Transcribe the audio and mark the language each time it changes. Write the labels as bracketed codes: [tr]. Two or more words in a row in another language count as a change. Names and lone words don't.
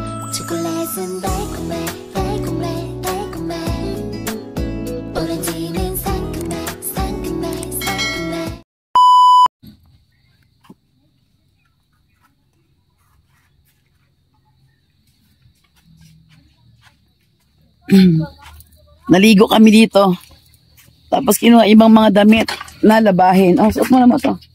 [ko] 초콜릿은 달콤해 달콤해 달콤해 오렌지는 상큼해 상큼해 상큼해. [tl] Naligo kami dito. Tapos kinuha ibang mga damit na labahin. Oh, suot mo naman to.